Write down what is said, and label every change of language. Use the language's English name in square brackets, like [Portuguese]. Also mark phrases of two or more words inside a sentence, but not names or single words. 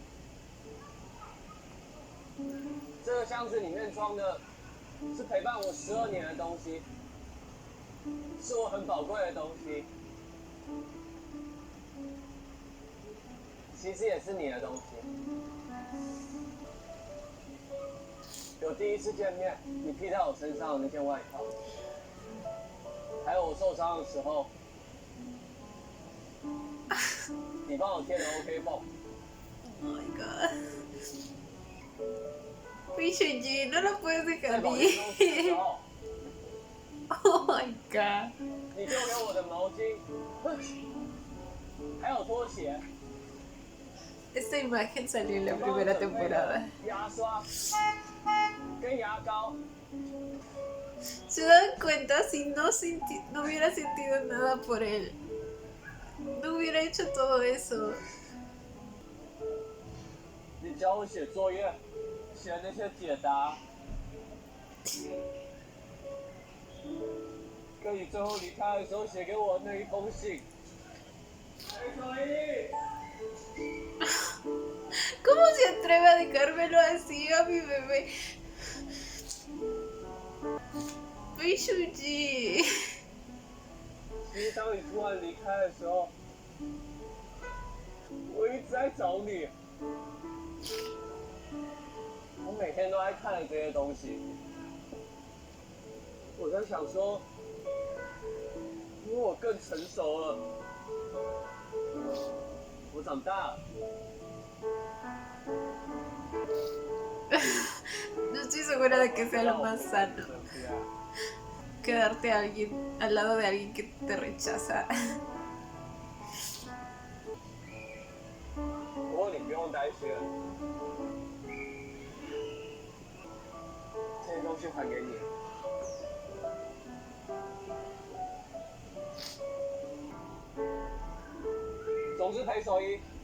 [Chinese] 这个箱子里面装的是陪伴我12年的东西，是我很宝贵的东西，其实也是你的东西。有第一次见面，你披在我身上的那件外套，还有我受伤的时候，你帮我贴的 OK 绷。 [English] Oh my god. [Spanish] Pichuji, no lo puedes [Chinese] 在 [Spanish] dejar [Chinese] 保健公司的时 [Spanish] ir. [Chinese] 候， [English] Oh my god. [Chinese] 你丢给我的毛巾，还有拖鞋， [Spanish] Esta imagen salió en la primera temporada. [Chinese] 牙刷跟牙膏。 [Spanish] ¿Se dan cuenta? Si no hubiera sentido nada por él, no hubiera hecho todo eso. [Chinese] 你教我写作业，写那些解答，跟你最后离开的时候写给我的那一封信。裴守一， [Spanish] ¿Cómo se atreve a dejármelo así a mi bebé? Pichuji. [Chinese] 其实当你突然离开的时候，我一直在找你。我每天都在看着这些东西，我在想说，因为我更成熟了，我长大了。 [Spanish] No estoy segura de que sea lo más sano. Quedarte al lado de alguien que te rechaza. [Chinese] 不过你不用担心，这些东东西还给你。总之赔手一。